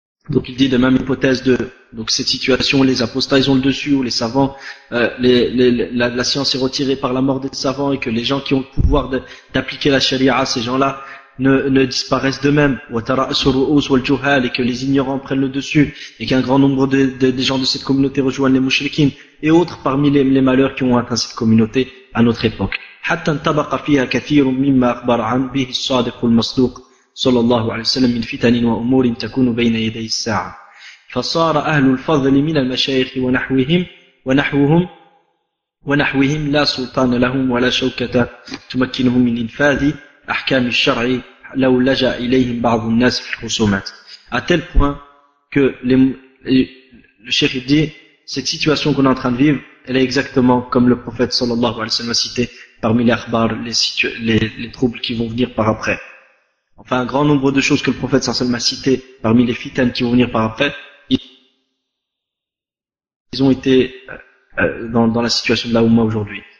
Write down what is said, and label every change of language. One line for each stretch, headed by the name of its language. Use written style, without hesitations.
French: Donc il dit de même hypothèse de donc cette situation, les apostats ils ont le dessus, ou les savants, la science est retirée par la mort des savants, et que les gens qui ont le pouvoir d'appliquer la sharia, ces gens-là ne disparaissent d'eux-mêmes, et que les ignorants prennent le dessus, et qu'un grand nombre de gens de cette communauté rejoignent les mouchriquins, et autres parmi les malheurs qui ont atteint cette communauté à notre époque.
Arabic: حتى انطبق فيها كثير مما أخبر عن به الصادق المصدوق صلى الله عليه وسلم من فتن وأمور تكون بين يدي الساعة فصار أهل الفضل من المشايخ ونحوهم لا سلطان لهم ولا شوكة تمكنهم من إنفاذ أحكام الشرع لو لجأ إليهم بعض الناس في الخصومات.
French: À tel point que le cheikh dit cette situation qu'on est en train de vivre, elle est exactement comme le prophète sallallahu alayhi wa sallam a cité parmi les akhbar, les troubles qui vont venir par après. Enfin, un grand nombre de choses que le prophète sallallahu alayhi wa sallam a cité parmi les fitanes qui vont venir par après, ils ont été dans la situation de la Oumma aujourd'hui.